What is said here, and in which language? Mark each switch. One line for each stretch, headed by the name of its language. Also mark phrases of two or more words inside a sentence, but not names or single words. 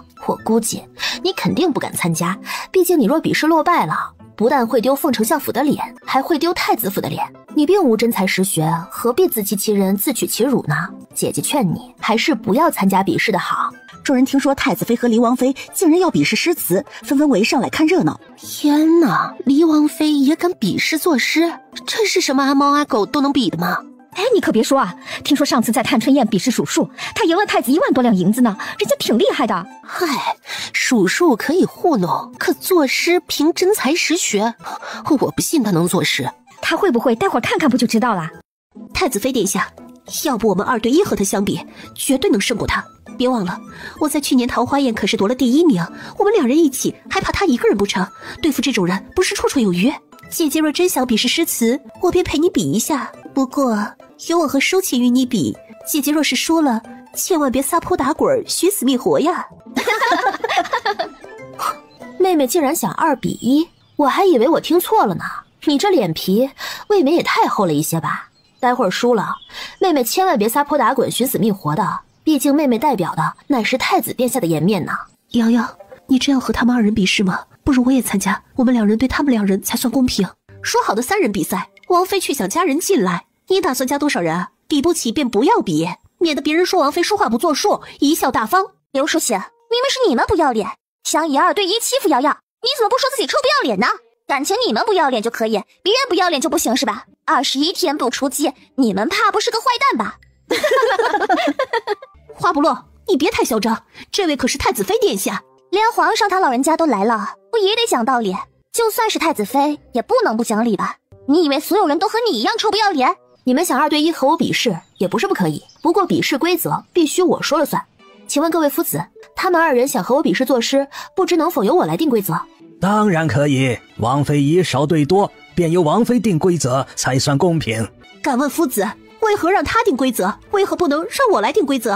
Chinese: 我估計你肯定不敢參加，畢竟你若比試落敗了，不但會丟鳳丞相府的臉，還會丟太子府的臉。你並無真才實學，何必自欺欺人，自取其辱呢？姐姐勸你，還是不要參加比試的好。眾人聽說太子妃和黎王妃竟然要比試詩詞，紛紛圍上來看熱鬧。天哪，黎王妃也敢比試作詩？这是什么阿猫阿狗都能比的吗？哎，你可别说啊，听说上次在探春宴比试数数，他赢了太子1万多两银子呢，人家挺厉害的。嗨，数数可以糊弄，可作诗凭真才实学，我不信他能作诗。他会不会，待会儿看看不就知道了。太子妃殿下，要不我们2对1和他相比，绝对能胜过他。别忘了，我在去年桃花宴可是夺了第1名，我们2人一起，还怕他一个人不成？对付这种人，不是绰绰有余。姐姐若真想比试诗詞，我便陪你比一下。不过有我和收起与你比，姐姐若是输了，千萬別撒潑打滾，尋死覓活呀！妹妹竟然想2比1，我還以為我聽錯了呢。你這臉皮未免也太厚了一些吧？待會兒輸了，妹妹千萬別撒潑打滾，尋死覓活的。畢竟妹妹代表的乃是太子殿下的顏面呢。瑤瑤，你真要和他們2人比試嗎？不如我也參加，我們2人對他們2人才算公平。說好的3人比賽，王妃卻想加人進來，你打算加多少人啊？比不起便不要比，免得別人說王妃說話不作數，貽笑大方。劉淑嫻，明明是你們不要臉，想以2對1欺負瑤瑤，你怎麼不說自己臭不要臉呢？感情你們不要臉就可以，別人不要臉就不行是吧？21天不出擊，你們怕不是個壞蛋吧？花不落，你別太囂張，這位可是太子妃殿下，連皇上他老人家都來了，不也得講道理？就算是太子妃，也不能不講理吧？你以為所有人都和你一樣臭不要臉？你們想2對1和我比試，也不是不可以，不過比試規則必須我說了算。請問各位夫子，他們2人想和我比試作詩，不知能否由我來定規則？當然可以，王妃以少對多，便由王妃定規則才算公平。敢問夫子，為何讓他定規則？為何不能讓我來定規則？